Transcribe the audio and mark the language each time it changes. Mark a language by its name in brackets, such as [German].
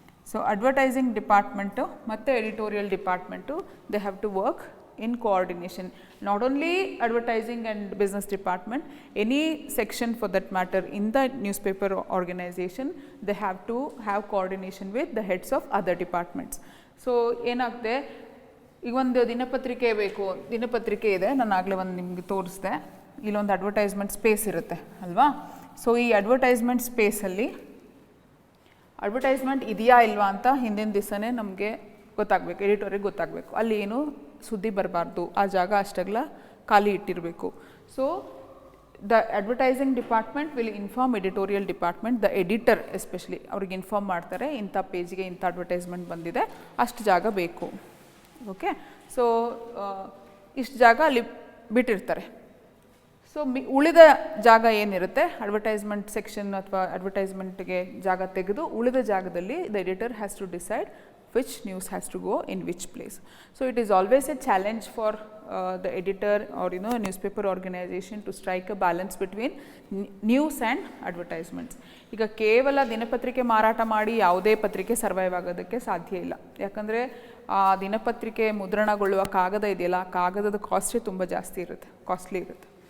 [English] So advertising department ಮತ್ತು editorial department they have to work in coordination. Not only advertising and business department, any section for that matter in the newspaper organization, they have to have coordination with the heads of other departments. [Kannada] So ಏನಾಗುತ್ತೆ, ಈಗ ಒಂದು ದಿನಪತ್ರಿಕೆ ಬೇಕು, ದಿನಪತ್ರಿಕೆ ಇದೆ, ನಾನು ಆಗಲೇ ಒಂದು ನಿಮಗೆ ತೋರಿಸಿದೆ, ಇಲ್ಲೊಂದು ಅಡ್ವರ್ಟೈಸ್ಮೆಂಟ್ ಸ್ಪೇಸ್ ಇರುತ್ತೆ ಅಲ್ವಾ. ಸೊ ಈ ಅಡ್ವರ್ಟೈಸ್ಮೆಂಟ್ ಸ್ಪೇಸಲ್ಲಿ ಅಡ್ವರ್ಟೈಸ್ಮೆಂಟ್ ಇದೆಯಾ ಇಲ್ವಾ ಅಂತ ಹಿಂದಿನ ದಿವಸನೇ ನಮಗೆ ಗೊತ್ತಾಗಬೇಕು, ಎಡಿಟೋರಿಗೆ ಗೊತ್ತಾಗಬೇಕು. ಅಲ್ಲಿ ಏನು ಸುದ್ದಿ ಬರಬಾರ್ದು, ಆ ಜಾಗ ಅಷ್ಟಾಗಲ ಖಾಲಿ ಇಟ್ಟಿರಬೇಕು. [English] so the advertising department will inform editorial department, the editor especially [Kannada] ಅವ್ರಿಗೆ ಇನ್ಫಾರ್ಮ್ ಮಾಡ್ತಾರೆ, ಇಂಥ ಪೇಜ್ಗೆ ಇಂಥ ಅಡ್ವರ್ಟೈಸ್ಮೆಂಟ್ ಬಂದಿದೆ, ಅಷ್ಟು ಜಾಗ ಬೇಕು. ಓಕೆ, ಸೊ ಇಷ್ಟು ಜಾಗ ಅಲ್ಲಿ ಬಿಟ್ಟಿರ್ತಾರೆ. ಸೊ ಉಳಿದ ಜಾಗ ಏನಿರುತ್ತೆ, ಅಡ್ವರ್ಟೈಸ್ಮೆಂಟ್ ಸೆಕ್ಷನ್ ಅಥವಾ ಅಡ್ವರ್ಟೈಸ್ಮೆಂಟ್ಗೆ ಜಾಗ ತೆಗೆದು ಉಳಿದ ಜಾಗದಲ್ಲಿ [English] The editor has to decide which news has to go in which place. So it is always a challenge for the editor or a newspaper organization to strike a balance between news and advertisements. [Kannada] ಈಗ ಕೇವಲ ದಿನಪತ್ರಿಕೆ ಮಾರಾಟ ಮಾಡಿ ಯಾವುದೇ ಪತ್ರಿಕೆ survive ಆಗೋದಕ್ಕೆ ಸಾಧ್ಯ ಇಲ್ಲ. ಯಾಕಂದರೆ ಆ ದಿನಪತ್ರಿಕೆ ಮುದ್ರಣಗೊಳ್ಳುವ ಕಾಗದ ಇದೆಯಲ್ಲ, ಆ ಕಾಗದದ ಕಾಸ್ಟೇ ತುಂಬ ಜಾಸ್ತಿ ಇರುತ್ತೆ, ಕಾಸ್ಟ್ಲಿ ಇರುತ್ತೆ.